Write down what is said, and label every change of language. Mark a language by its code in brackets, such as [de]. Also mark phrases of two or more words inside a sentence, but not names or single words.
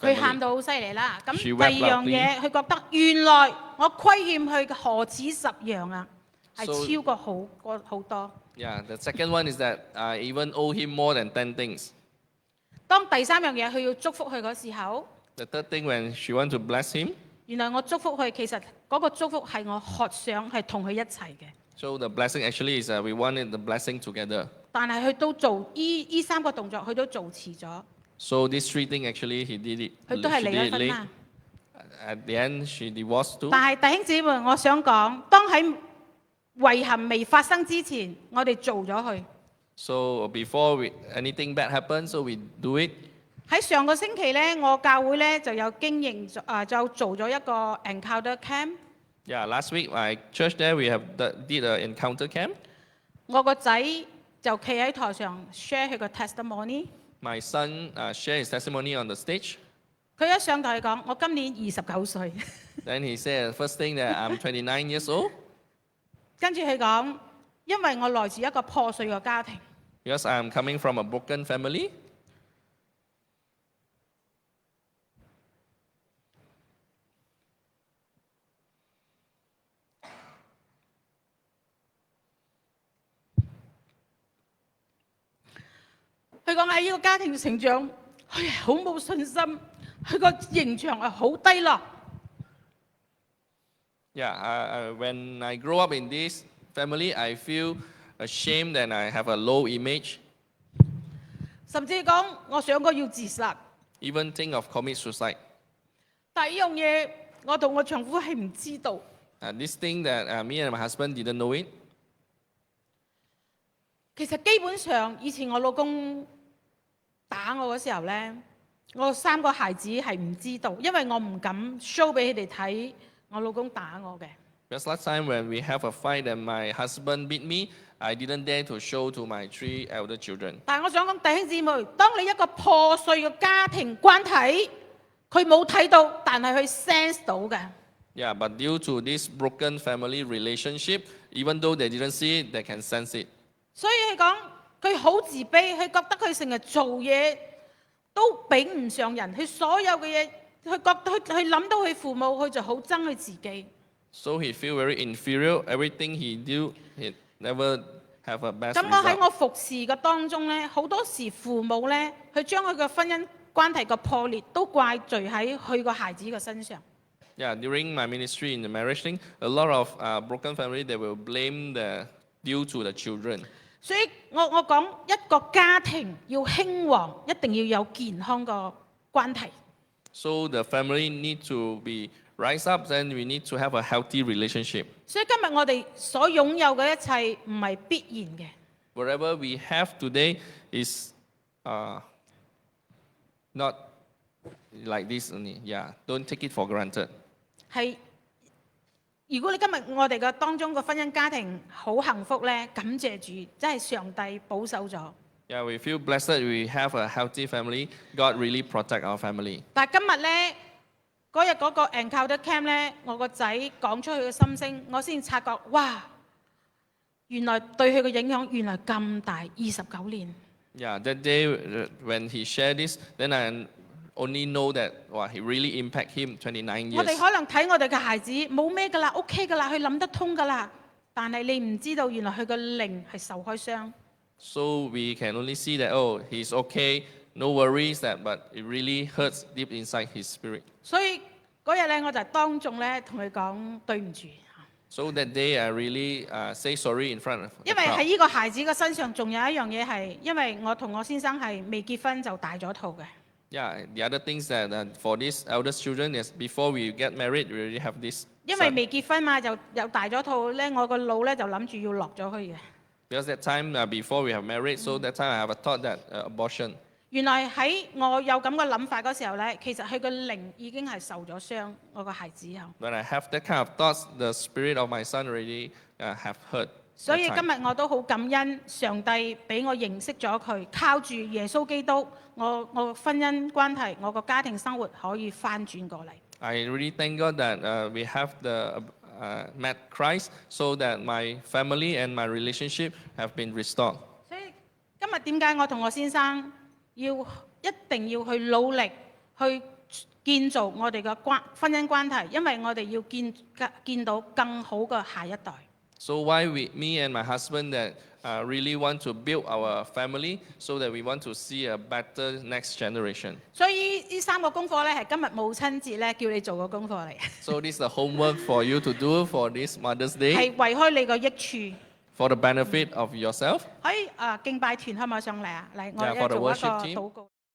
[yue] 佢喊 [en] family. [yue] 到好犀利啦。咁 [en] She [yue] 第 [en] wept [yue] 二樣嘢，佢覺得原來我虧欠佢嘅何止10樣啊，係 [en] So- [yue] 超過好多。 [en] Yeah, the second one is that I even owe him more than 10 things. [yue] 當第3樣嘢佢要祝福佢嗰時候， [en] The third thing, when she want to bless him, [yue] 原來我祝福佢，其實嗰個祝福係我渴想係同佢一齊嘅。 [en] so the blessing actually is we wanted the blessing together. [yue] 但係佢都做呢3個動作，佢都做遲咗， [en] So these 3 things actually he did it. [yue] 佢都係 [en] She [yue] 離 [en] did [yue] 咗 [en] it [yue] 婚 [en] late. [yue] 啦。 [en] At the end, she divorced too. [yue] 但係弟兄姊妹，我想講，當喺遺憾未發生之前，我哋做咗佢。 [en] So before anything bad happens, so we do it. [yue] 喺上個星期呢，我教會呢就有經營就做咗一個 [en] encounter camp。 Yeah, last week my church there we have did an encounter camp. [yue] 我個仔就企喺台上 share 佢個 testimony。 [en] My son shared his testimony on the stage. [yue] 佢一上台講：我今年29歲。 [en] Then he said, first thing that I'm 29 years old [yue] 跟住佢講：因為我來自一個破碎嘅家庭。 [en] because I'm coming from a broken family. [yue] 佢講喺呢個家庭成長，佢係好冇信心，佢個形象係好低落。 [en] Yeah, when I grow up in this family, I feel ashamed and I have a low image. [yue] 甚至講我想過要自殺， [en] Even think of commit suicide. [yue] 但係呢樣嘢我同我丈夫係唔知道。 [en] This thing that me and my husband didn't know it. [yue] 其實基本上以前我老公打我嗰時候呢，我3個孩子係唔知道，因為我唔敢 show 俾佢哋睇我老公打我嘅。 [en] Because last time when we have a fight and my husband beat me, I didn't dare to show to my 3 elder children. [yue] 但係我想講弟兄姊妹，當你一個破碎嘅家庭關係，佢冇睇到，但係佢 sense 到嘅。 [en] Yeah, but due to this broken family relationship, even though they didn't see it, they can sense it. [yue] 所以佢講佢好自卑，佢覺得佢成日做嘢都比唔上人，佢所有嘅嘢，佢覺得佢諗到佢父母，佢就好憎佢自己。 [en] So he feel very inferior. Everything he do, he never have a best [yue] 咁我喺 [en] result. [yue] 我服侍嘅當中呢，好多時父母呢，佢將佢嘅婚姻關係嘅破裂都怪罪喺佢個孩子嘅身上。 [en] Yeah, during my ministry in the marriage thing, a lot of broken family, they will blame due to the children. [yue] 所以我講一個家庭要興旺，一定要有健康嘅關係。 [en] So the family need to be rise up, then we need to have a healthy relationship. [yue] 所以今日我哋所擁有嘅一切唔係必然嘅。 [en] Whatever we have today is not like this only. Yeah, don't take it for granted. [yue] 係，如果你今日我哋嘅當中個婚姻家庭好幸福呢，感謝主，真係上帝保守咗。 [en] Yeah, we feel blessed we have a healthy family. God really protect our family. [yue] 但係今日呢，嗰日嗰個 [en] encounter camp [yue] 呢，我個仔講出佢嘅心聲，我先察覺，哇！原來對佢嘅影響原來咁大，29年。 [en] Yeah, that day when he shared this, then I only know that he really impact him 29 [yue] 我哋 [en] years. [yue] 可能睇我哋嘅孩子冇咩㗎啦，OK 㗎啦，佢諗得通㗎啦。但係你唔知道，原來佢個靈係受開傷。 [en] So we can only see that, oh, he's okay, no worries, but it really hurts deep inside his spirit. [yue] 所以嗰日咧，我就當眾咧同佢講對唔住。 [en] So that day I really say sorry in front of the [yue] 因為喺 [en] crowd. [yue] 呢個孩子嘅身上，仲有一樣嘢係，因為我同我先生係未結婚就大咗肚嘅。 [en] Yeah, the other things that for these eldest children is before we get married, we already have this [yue] 因為 [en] son. [yue] 未結婚嘛，就又大咗肚咧，我個腦咧就諗住要落咗去嘅。 [en] Because that time before we have married, so that time I have a thought that abortion. [yue] 原來喺我有咁嘅諗法嗰時候咧，其實佢個靈已經係受咗傷，我個孩子後。 [en] When I have that kind of thoughts, the spirit of my son already have hurt. [yue] 所以 [en] that [yue] 今 [en] time. [yue] 日我都好感恩上帝俾我認識咗佢，靠住耶穌基督，我婚姻關係，我個家庭生活可以翻轉過嚟。 [en] I really thank God that we have met Christ, so that my family and my relationship have been restored. [yue] 所以今日點解我同我先生一定要去努力去建造我哋嘅婚姻關係，因為我哋要見到更好嘅下一代。 [en] So why me and my husband that really want to build our family, so that we want to see a better next generation. [yue] 所以呢3個功課咧係今日母親節咧叫你做嘅功課嚟， [en] So this is the homework for you to do for this Mother's [yue] 係 [en] Day, [yue] 為開你個益處。 [en] for the benefit of yourself. [yue] 可以敬拜團可唔可以上嚟啊？嚟，我 [en] Yeah, [yue] 哋 [en] for the [yue] 做一個 [en] worship team. [yue] 禱告。